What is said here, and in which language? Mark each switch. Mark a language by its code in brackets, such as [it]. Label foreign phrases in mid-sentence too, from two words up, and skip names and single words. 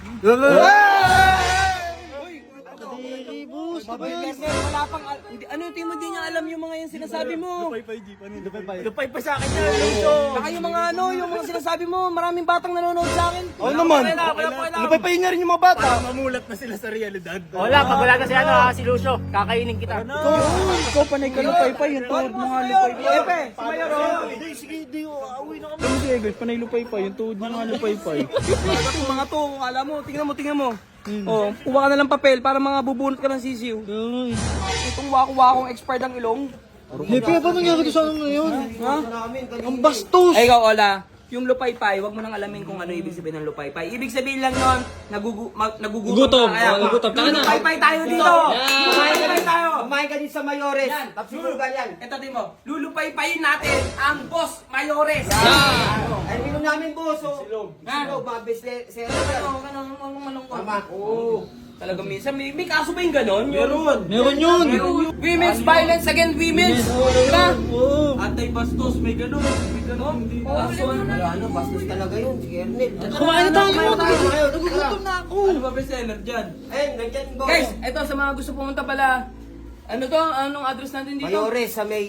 [tl] Wala pang, ano yung team mo, di niya alam yung mga yung sinasabi mo. Lupay pa sa akin yan, Lucio. Saka yung mga yung mga sinasabi mo, maraming batang nanonood sa akin. Oo naman. Wala. Napaypayin niya rin yung mga bata. Ola, pag wala na si Lucio, kakainin kita. Ikaw panay ka lupay-pay. Yung tuhod mo nga lupay-pay. Epe, si Mayor, Sige, di awi na kami. Sige, guys, panay lupay-pay. Yung tuhod mo nga lupay-pay. Yung mga to, kung alam mo, tingnan mo. Oh, kuha ka na lang papel para mga bubunot ka ng sisiw. Itong wako-wakong expired ang ilong. Lepe, paano nangyari sa ano ngayon? Ha? Ang bastos! Ay, ikaw, Ola, yung lupay-pay, wag mo nang alamin kung ano ibig sabihin ng lupay-pay. Ibig sabihin lang nun, nagugutom Gutom. ka. Gutom. Taka na. Lupay-pay tayo dito. Lupay-pay tayo. Kumain ka din sa Mayores. Tapos sulugan yan. Ito, mo, lulupay-payin natin ang Boss Mayores. Ay, minum namin po. So, silog, mga bestseller. Anong malungkot? Tama. Oo. Talagang minsan, may kaso ba yung ganon? Meron yun! [en] Women's violence against women. [tl] Diba? Anti-bastos, may ganun. Ano, bastos talaga yun. Si Ernel. Kumain na tayo! Nagugutom na ako. Ano ba bestseller dyan? Ayun, nandyan boss. Guys, eto sa mga gusto pumunta pala, Ano to? Anong address natin dito? Mayores sa may